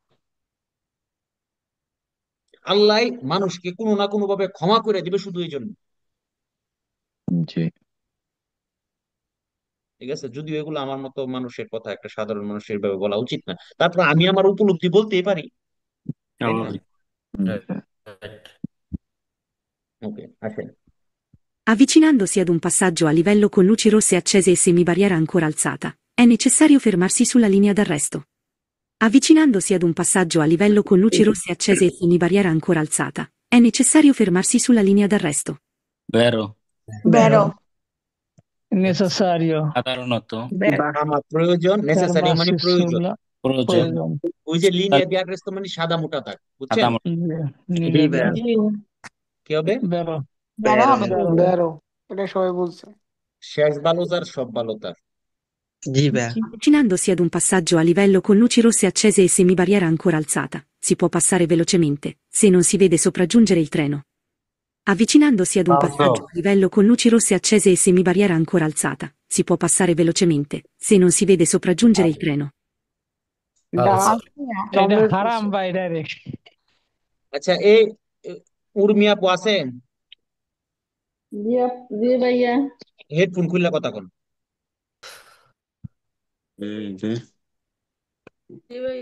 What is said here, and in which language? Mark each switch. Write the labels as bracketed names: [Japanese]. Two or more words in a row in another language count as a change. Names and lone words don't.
[Bangla] আল্লাহ মানুষকে কোনো না কোনো ভাবে ক্ষমা করে দিবে শুধু এই জন্য। জি ঠিক আছে, যদিও এগুলো আমার মতো মানুষের কথা, একটা সাধারণ মানুষের ভাবে বলা উচিত না, তারপর আমি আমার উপলব্ধি বলতেই পারি, তাই না? ওকে, আসেন। [Italian] Avvicinandosi ad un passaggio a livello con luci rosse accese e semibarriera ancora alzata, è necessario fermarsi sulla linea d'arresto. Avvicinandosi ad un passaggio a livello con luci rosse accese e semibarriera ancora alzata, è necessario fermarsi sulla linea d'arresto. Vero, Vero. [Bangla] নেসেসারিও। সাধারণত আমার প্রয়োজন, নেসেসারি মানে ফার্মাসি প্রয়োজন। সুলা প্রয়োজন প্রয়োজন। ওই যে লিনিয়ার ডিয়াগ্রাম মানে সাদা মোটা দাগ, বুঝছেন? সাদা নীলের দাগ। কি হবে? বেরো বেড়া হবে। Vero. এটা সবাই বলছে। শেষ ভালো তার, সব ভালো তার। [Italian] Avvicinandosi ad un passaggio a livello con luci rosse accese e semibarriera ancora alzata, si può passare velocemente, se non si vede sopraggiungere il treno. Avvicinandosi ad un passaggio a livello con luci rosse accese e semibarriera ancora alzata, si può passare velocemente, se non si vede sopraggiungere il treno. [Bangla] Da. এটা হারাম ভাই ডাইরেক্ট। আচ্ছা, এই উর্মিয়া আপু আছেন? জি ভাইয়া। হেডফোন খুললে কথা কোন। জি ভাইয়া।